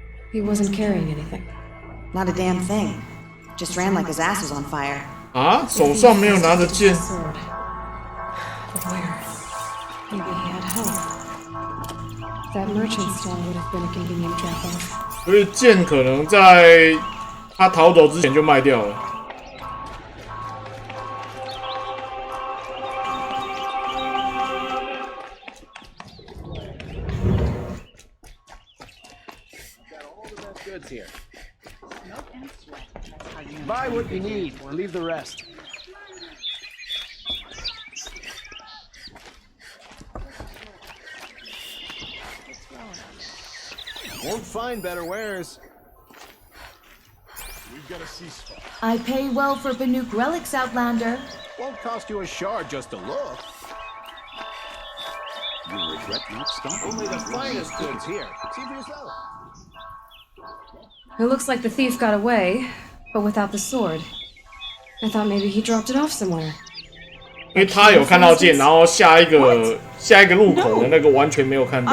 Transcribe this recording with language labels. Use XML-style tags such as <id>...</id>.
<en>He wasn't carrying anything. Not a damn thing. Just ran like his ass was on fire.</en> <zh>啊，手上没有拿着剑。</zh> <en>Sword. But where? Maybe he had help. That merchant stall would have been a convenient drop-off.</en> <zh>所以剑可能在他逃走之前就卖掉了。</zh> <en>Here. Buy what you need, or leave the rest. Won't find better wares. We've got a ceasefire. I pay well for Banuk relics, Outlander. Won't cost you a shard just to look. You'll regret not stopping. Only the finest goods here. See for yourself. It looks like the thief got away, but without the sword. I thought maybe he dropped it off somewhere.</en> <zh>因为他有看到剑，然后下一个路口的那个完全没有看到。</zh>